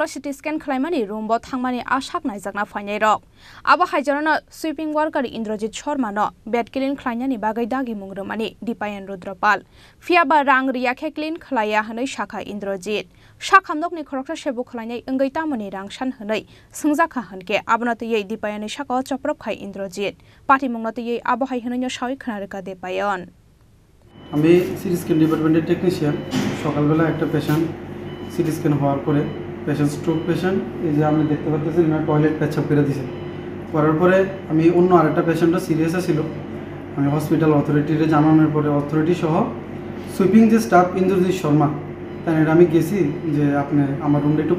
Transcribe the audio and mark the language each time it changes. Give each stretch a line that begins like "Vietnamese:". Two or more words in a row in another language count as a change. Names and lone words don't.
English: CT scan
Kok Borok: khlaimani room bo thangmani a saknaijakna phainai rok abo haijarano
English: sweeping worker
Kok Borok: Indrajit Sharma no
English: bed clean
Kok Borok: khlainani bagai dagi mungromani Dipayan Rudropal fiaba rang riyakhe clean khlaya hanai shakha Indrajit sakhamnokni khoroksa sebo khlainai engai tamani rangsan hanai sungjakha hanke abonati yei Dipayani shaka choprop khai Indrajit pati mungnati yei abo hai hanai shawi khnarika Dipayan
Bangla: আমি
English: CT scan
Bangla: ডিপার্টমেন্টের টেকনিশিয়ান সকালবেলা একটা
English: patient CT scan
Bangla: হওয়ার পরে
English: patient stroke patient
Bangla: এই যে আপনি দেখতে পাচ্ছেন না টয়লেট পেচ্ছাপ করে দিয়েছে করার পরে আমি অন্য আরেকটা পেশেন্টও সিরিয়াস ছিল আমি হসপিটাল অথরিটিরে জানানোর পরে অথরিটি সহ সুইপিং যে স্টাফ ইন্দ্রজিৎ শর্মা তাই আমি গেছি যে আপনি আমার রুমটা একটু